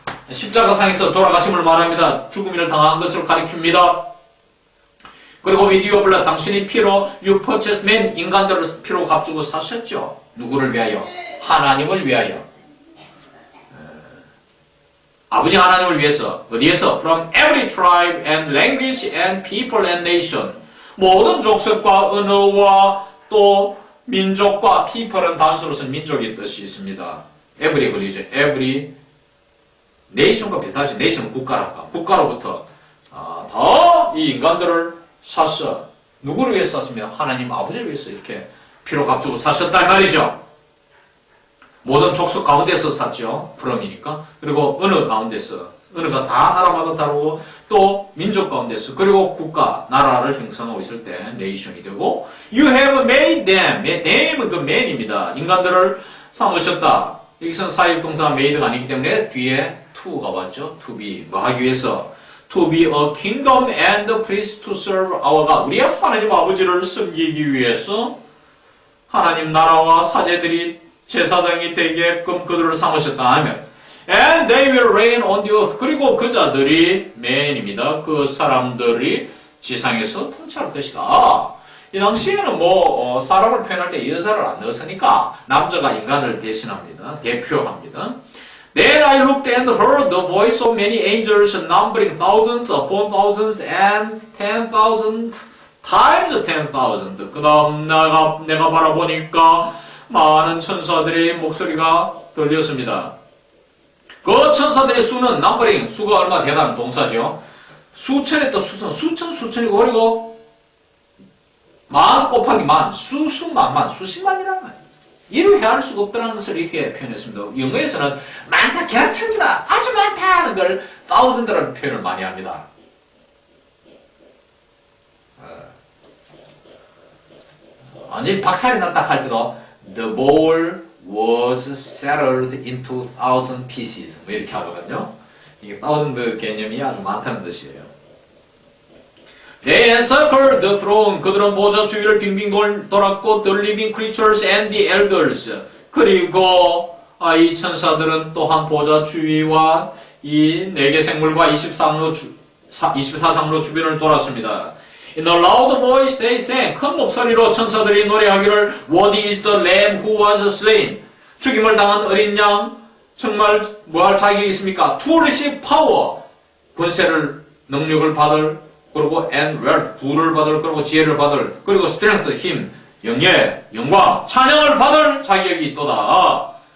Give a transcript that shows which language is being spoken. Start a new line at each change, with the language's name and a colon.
Korean: 십자가상에서 돌아가심을 말합니다. 죽음을 당한 것을 가리킵니다. 그리고
English: with your blood,
Korean: 당신의 피로
English: you purchased men,
Korean: 인간들을 피로 값주고 사셨죠. 누구를 위하여? 하나님을 위하여. 아버지 하나님을 위해서. 어디에서?
English: From every tribe and language and people and nation.
Korean: 모든 족속과 언어와 또 민족과 people은 단수로서는 민족의 뜻이 있습니다. every 걸리죠. every nation과 비슷하지. nation은 국가랄까. 국가로부터 다 이 인간들을 샀어. 누구를 위해서 샀습니다? 하나님 아버지를 위해서 이렇게 피로 값주고 사셨단 말이죠. 모든 족속 가운데서 샀죠. 프롬이니까. 그리고 언어 가운데서. 언어가 다 나라마다 다르고 또 민족 가운데서. 그리고 국가, 나라를 형성하고 있을 때 네이션이 되고
English: You have made them.
Korean: name은 그 man입니다. 인간들을 삼으셨다. 여기서는 사역동사 made가 아니기 때문에 뒤에 to가 왔죠. to be. 뭐 하기 위해서.
English: To be a kingdom and a priest to serve our God.
Korean: 우리의 하나님 아버지를 섬기기 위해서 하나님 나라와 사제들이 제사장이 되게끔 그들을 삼으셨다 하면
English: And they will reign on the earth.
Korean: 그리고 그 자들이 man입니다. 그 사람들이 지상에서 통치할 것이다. 이 당시에는 사람을 표현할 때 여자를 안 넣었으니까 남자가 인간을 대신합니다. 대표합니다.
English: Then I looked and heard the voice of many angels numbering thousands upon thousands and 10,000 times 10,000.
Korean: 그 다음 내가 바라보니까 많은 천사들의 목소리가 들렸습니다. 그 천사들의 수는 넘버링, 수가 얼마나 대단한 동사죠. 수천에 또 수천이고 그리고 만 곱하기 만, 수십만이라는 말이에요. 이를 헤아릴 수가 없다는 것을 이렇게 표현했습니다. 영어에서는 많다, 개락천지다, 아주 많다 하는 걸 thousand라는 표현을 많이 합니다. 완전히 박살이 났다 할 때도
English: The bowl was shattered into 1,000 pieces.
Korean: 뭐 이렇게 하거든요. 이게 thousand 개념이 아주 많다는 뜻이에요.
English: They encircled the throne.
Korean: 그들은 보좌 주위를 빙빙 돌았고
English: the living creatures and the elders.
Korean: 그리고 이 천사들은 또한 보좌 주위와 이 4개 생물과 24장로 주변을 돌았습니다.
English: In a loud voice they sang.
Korean: 큰 목소리로 천사들이 노래하기를
English: Worthy is the lamb who was slain.
Korean: 죽임을 당한 어린 양 정말 뭐할 자격이 있습니까?
English: To receive power.
Korean: 권세를 능력을 받을 그리고
English: and wealth
Korean: 부를 받을 그리고 지혜를 받을 그리고 strength 힘 영예, 영광, 찬양을 받을 자격이 있도다.